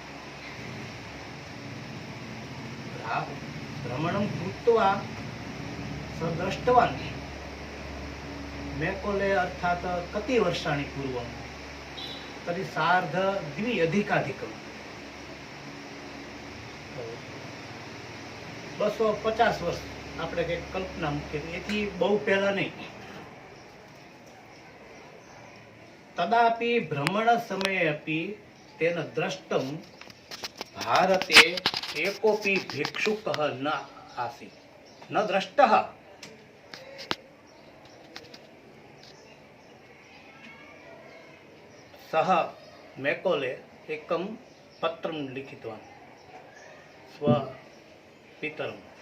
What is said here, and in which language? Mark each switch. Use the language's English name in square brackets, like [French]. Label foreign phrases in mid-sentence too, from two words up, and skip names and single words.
[Sanskrit] भ्रमणं कृत्वा स दृष्टवान् मैकॉले अर्थात् कति वर्षाणि पूर्वं, तर्हि 2.5 250 [Gujarati] વર્ષ આપણે કંઈક કલ્પના મૂકીએ, એથી બહુ પહેલા નહીં। [Sanskrit] तदापि भ्रमण समये अपि तेन दृष्टं भारते एकोपि भिक्षुकः न आसीत्, न दृष्टः। सः मैकॉले एकं पत्रं लिखितवान् स्वपितरं।